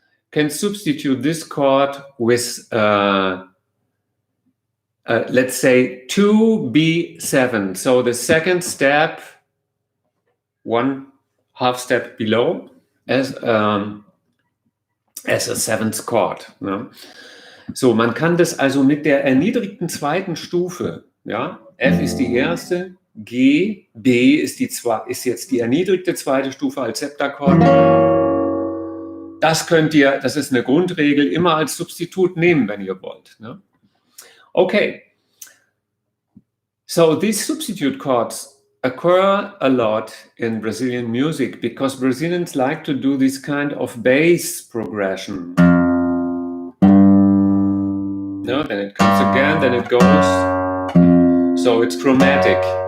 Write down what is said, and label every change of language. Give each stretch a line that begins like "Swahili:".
English: Can substitute this chord with, let's say, 2B7. So the second step, 1 half step below, as a 7th chord. No?
German: So, man kann das also mit der erniedrigten 2. Stufe, ja, F ist die erste, G, B ist jetzt die erniedrigte 2. Stufe als Septakkord. Das ist eine Grundregel, immer als Substitut nehmen, wenn ihr wollt. Ne? Okay.
English: So these substitute chords occur a lot in Brazilian music because Brazilians like to do this kind of bass progression. No, then it comes again, then it goes. So it's chromatic.